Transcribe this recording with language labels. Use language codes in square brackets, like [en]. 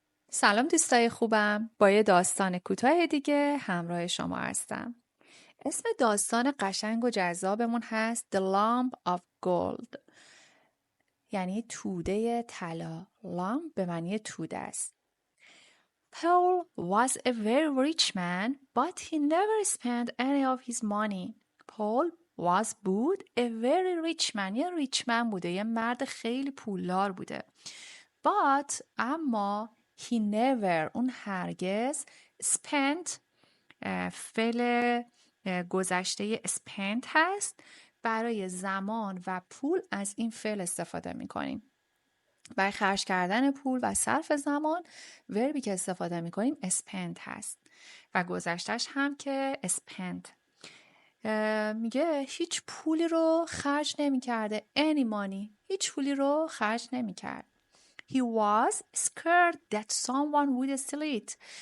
[fa] سلام دوستای خوبم، با یه داستان کوتاه دیگه همراه شما هستم. اسم داستان قشنگ و جذابمون هست The Lamp of Gold، یعنی توده طلا. لامپ به معنی توده است. [en] Paul was a very rich man, but he never spent any of his money. [fa] Paul بود [en] a very rich man، [fa] یه ریچ من بوده، یه مرد خیلی پولدار بوده. But اما [en] he never، [fa] اون هرگز، spent، فعل گذشته spent هست، برای زمان و پول از این فعل استفاده میکنیم. برای خرج کردن پول و صرف زمان وربی که استفاده میکنیم spend هست و گذشتش هم که spent. میگه هیچ پولی رو خرج نمیکرده. [en] any money، [fa] هیچ پولی رو خرج نمیکرد. [en] He was scared that someone would steal it.